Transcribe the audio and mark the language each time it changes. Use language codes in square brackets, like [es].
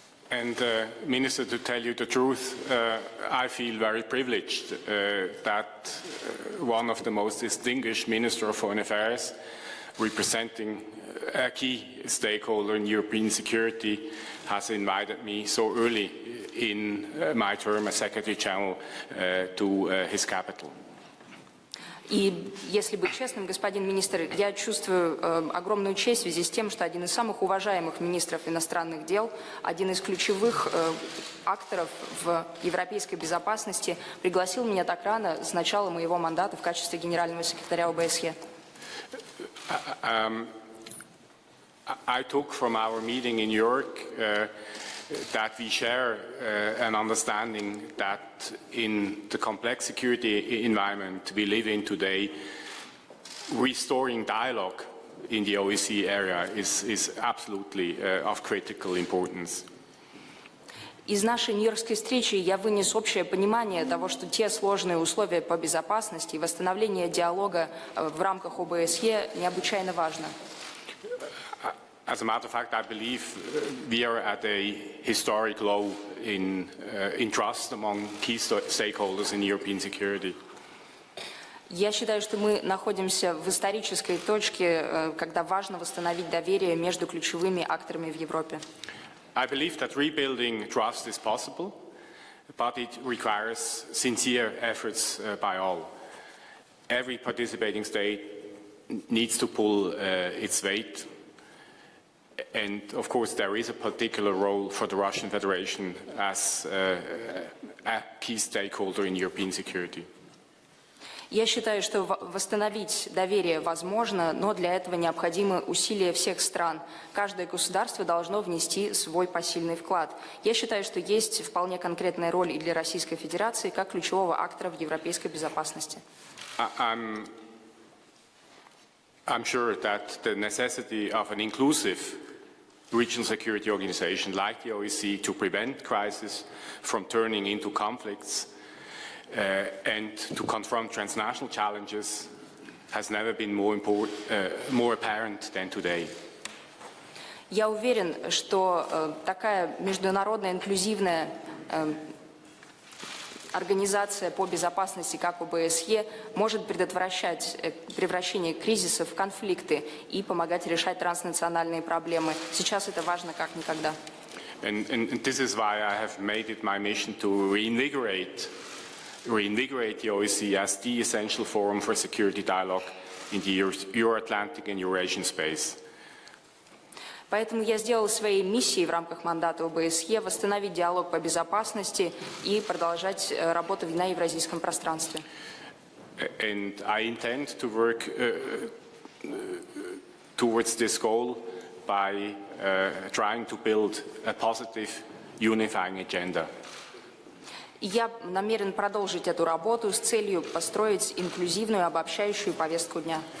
[en] And, Minister, to tell you the truth, I feel very privileged that one of the most distinguished Minister of Foreign Affairs, representing a key stakeholder in European security, has invited me so early in my term as Secretary General to his capital. [ru] И, если быть честным, господин министр, я чувствую огромную честь в связи с тем, что один из самых уважаемых министров иностранных дел, один из ключевых акторов в европейской безопасности пригласил меня так рано с начала моего мандата в качестве генерального секретаря ОБСЕ. [en] I took from our meeting in New York that we share an understanding that in the complex security environment we live in today, restoring dialogue in the OSCE area is absolutely of critical importance. [ru] Из нашей нью-йоркской встречи я вынес общее понимание того, что те сложные условия по безопасности и восстановление диалога в рамках ОБСЕ необычайно важно. [en] As a matter of fact, I believe we are at a historic low in trust among key stakeholders in European security. [ru] Я считаю, что мы находимся в исторической точке, когда важно восстановить доверие между ключевыми акторами в Европе. [en] I believe that rebuilding trust is possible, but it requires sincere efforts by all. Every participating state needs to pull its weight. And of course, there is a particular role for the Russian Federation as a key stakeholder in European security. [ru] Я считаю, что восстановить доверие возможно, но для этого необходимы усилия всех стран. Каждое государство должно внести свой посильный вклад. Я считаю, что есть вполне конкретная роль и для Российской Федерации как ключевого актора в европейской безопасности. [en] I'm sure that the necessity of an inclusive regional security organization like the OSCE to prevent crises from turning into conflicts and to confront transnational challenges has never been more apparent than today. [ru] Я уверен, что такая международная инклюзивная организация по безопасности, как ОБСЕ, может предотвращать превращение кризисов в конфликты и помогать решать транснациональные проблемы. Сейчас это важно как никогда. [en] And this is why I have made it my mission to reinvigorate the OSCE as the essential forum for security dialogue in the Euro-Atlantic and Eurasian space. [ru] Поэтому я сделал своей миссией в рамках мандата ОБСЕ восстановить диалог по безопасности и продолжать работу на евразийском пространстве. [en] And I intend to work towards this goal by trying to build a positive unifying agenda. [ru] Я намерен продолжить эту работу с целью построить инклюзивную, обобщающую повестку дня.